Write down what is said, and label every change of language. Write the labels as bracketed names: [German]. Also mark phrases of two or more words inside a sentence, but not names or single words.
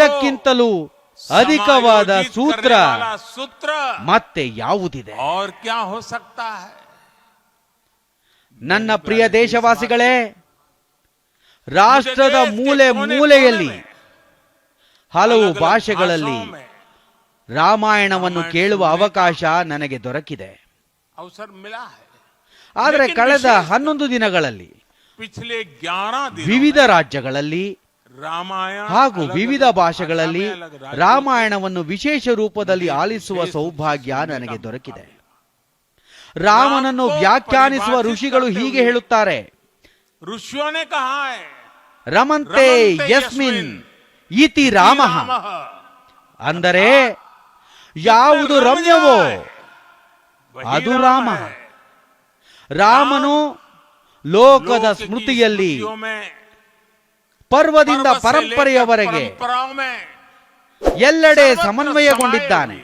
[Kannada] ಇದಕ್ಕಿಂತಲೂ ಅಧಿಕವಾದ [Hindi] समायोजित [Kannada] ಸೂತ್ರ [Hindi] करने वाला सूत्र [Kannada] ಮತ್ತೆ ಯಾವುದಿದೆ? [Hindi] और क्या हो सकता है? [Kannada] ನನ್ನ ಪ್ರಿಯ ದೇಶವಾಸಿಗಳೇ, ರಾಷ್ಟ್ರದ ಮೂಲೆ ಮೂಲೆಯಲ್ಲಿ ಹಲವು ಭಾಷೆಗಳಲ್ಲಿ ರಾಮಾಯಣವನ್ನು ಕೇಳುವ ಅವಕಾಶ ನನಗೆ ದೊರಕಿದೆ. [Hindi] अवसर मिला है. [Kannada] ಆದರೆ [Hindi] लेकिन [Kannada] ಕಳೆದ [Hindi] विशेष [Kannada] 11 ದಿನಗಳಲ್ಲಿ [Hindi] पिछले 11 दिनों [Kannada] ವಿವಿಧ ರಾಜ್ಯಗಳಲ್ಲಿ [Hindi] रामायण [Kannada] ಹಾಗೂ [Hindi] अलग-अलग [Kannada] ವಿವಿಧ ಭಾಷೆಗಳಲ್ಲಿ [Hindi] भाषा में अलग राज्यों [Kannada] ರಾಮಾಯಣವನ್ನು ವಿಶೇಷ ರೂಪದಲ್ಲಿ ಆಲಿಸುವ ಸೌಭಾಗ್ಯ ನನಗೆ ದೊರಕಿದೆ. ರಾಮನನ್ನು ವ್ಯಾಖ್ಯಾನಿಸುವ ಋಷಿಗಳು ಹೀಗೆ ಹೇಳುತ್ತಾರೆ: [Hindi] ऋषियों ने कहा है [Sanskrit] ರಮಂತೆ रमन्ते यस्मिन् इति राम, [Kannada] ಅಂದರೆ ಯಾವುದು ರಮ್ಯವೋ ಅದು ರಾಮ. ರಾಮನು ಲೋಕದ ಸ್ಮೃತಿಯಲ್ಲಿ ಪರ್ವದಿಂದ ಪರಂಪರೆಯವರೆಗೆ ಎಲ್ಲೆಡೆ ಸಮನ್ವಯಗೊಂಡಿದ್ದಾನೆ.